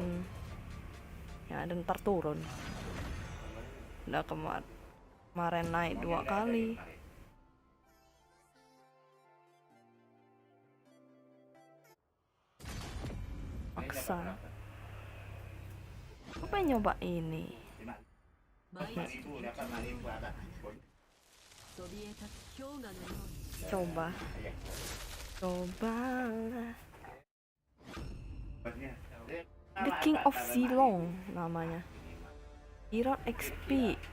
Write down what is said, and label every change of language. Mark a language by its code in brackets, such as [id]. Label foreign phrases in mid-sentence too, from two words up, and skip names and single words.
[id] Ya, dan ntar turun. Udah kemarin naik 2 kali. Maksa. Aku pengen nyoba ini. [ja] 毎日というかそびえ立つ氷河のように [id] Coba lah. The King of Zilong namanya. Dirot XP.